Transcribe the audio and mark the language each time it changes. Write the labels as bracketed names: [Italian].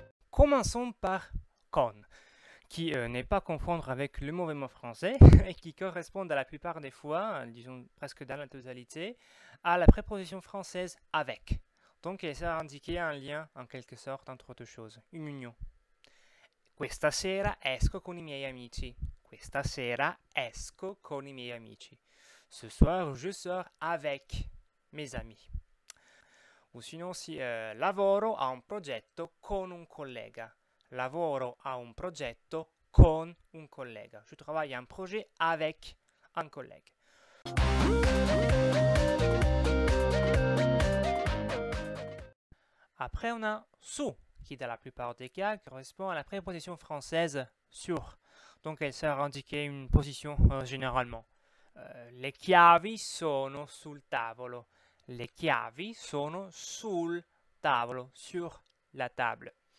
[French] Commençons par con, qui n'est pas à confondre avec le mauvais mot français et qui correspond à la plupart des fois, disons presque dans la totalité, à la préposition française avec. Donc elle sert à indiquer un lien en quelque sorte entre deux choses, une union. [Italian] Questa sera esco con i miei amici. Questa sera esco con i miei amici. [French] Ce soir je sors avec mes amis. [Italian] O sinon si lavoro a un progetto con un collega. Lavoro a un progetto con un collega. [French] Je travaille à un projet avec un collègue. Après, on a su, qui dans la plupart des cas correspond à la préposition française sur. Donc elle sert à indiquer une position généralement. [Italian] Le chiavi sono sul tavolo. Le chiavi sono sul tavolo, [French] sur la table.